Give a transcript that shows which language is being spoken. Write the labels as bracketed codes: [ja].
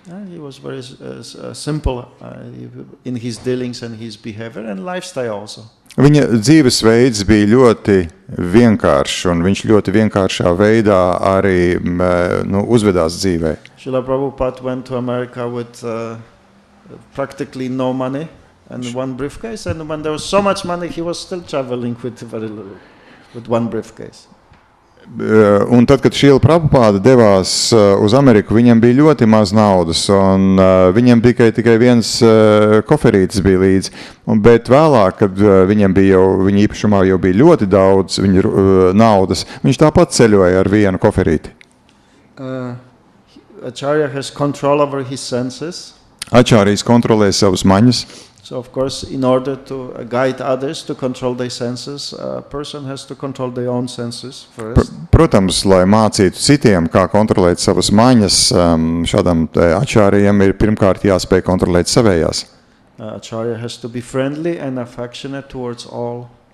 [en] He was very simple in his dealings and his behavior and lifestyle also. [lv] Viņa dzīvesveids bija ļoti vienkāršs, un viņš ļoti vienkāršā veidā arī uzvedās dzīvē. [en] Srila Prabhupada went to America with practically no money and one briefcase, and when there was so much money, he was still traveling with very little, with one briefcase. [lv] Un tad, kad Šrila Prabhupāda devās uz Ameriku, viņam bija ļoti maz naudas, un viņam tikai viens koferītis bija līdzi. Bet vēlāk, kad viņa īpašumā jau bija ļoti daudz naudas, viņš tāpat ceļoja ar vienu koferīti. [en] Acharya has control over his senses. [lv] Ačārijs kontrolē savus maņas. [en] So, of course, in order to guide others to control their senses, a person has to control their own senses first. [lv] Protams, lai mācītu citiem, kā kontrolēt savas maņas, šādam ačārijam ir pirmkārt jāspēj kontrolēt savējās. [en] Acharya has to be friendly and affectionate towards all.